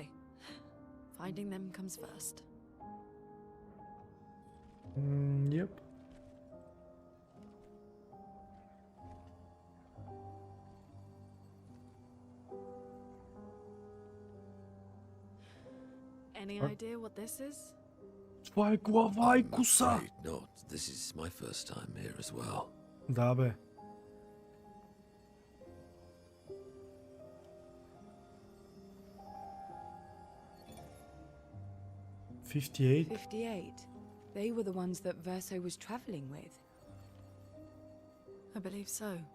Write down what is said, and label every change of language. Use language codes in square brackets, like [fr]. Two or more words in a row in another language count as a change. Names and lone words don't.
[en] Finding them comes first. Yep. Any idea what this is? [bg] Това е глава и коса. [en] Afraid not. This is my first time here as well. [bg] Да, бе. $58? 58. [en] They were the ones that Verso was traveling with. I believe so.